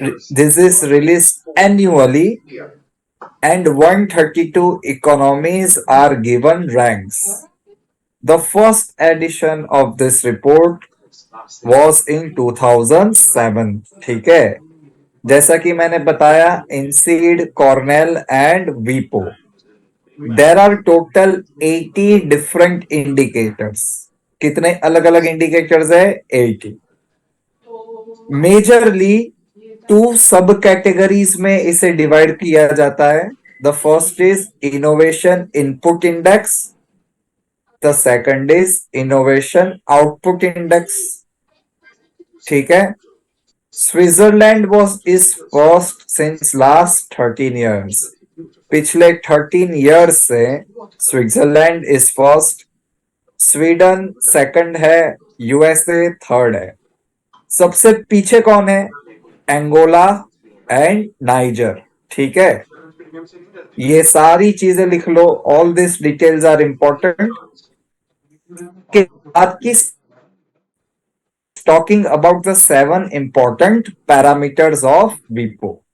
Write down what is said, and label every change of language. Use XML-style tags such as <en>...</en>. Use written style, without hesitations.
<en>This is released annually and 132 economies are given ranks. The first edition of this report was in 2007.</en> <hi>ठीक है. जैसा कि मैंने बताया, INSEAD, Cornell and WIPO.</hi> <en>There are total 80 different indicators.</en> <hi>कितने अलग अलग indicators है? 80. Majorly 2 सब categories में इसे divide किया जाता है.</hi> <en>The first is Innovation Input Index. The second is Innovation Output Index.</en> <hi>ठीक है.</hi> <en>Switzerland is first since last 13 years.</en> <hi>पिछले 13 years से Switzerland</hi> <en>is first,</en> <hi>Sweden second है, यूएसए थर्ड है. सबसे पीछे कौन है? Angola and niger. ठीक है. ये सारी चीजें लिख लो.</hi> <en>All this details are important.</en> <hi>के बाद की</hi> <en>talking about the 7 important parameters of WIPO.</en>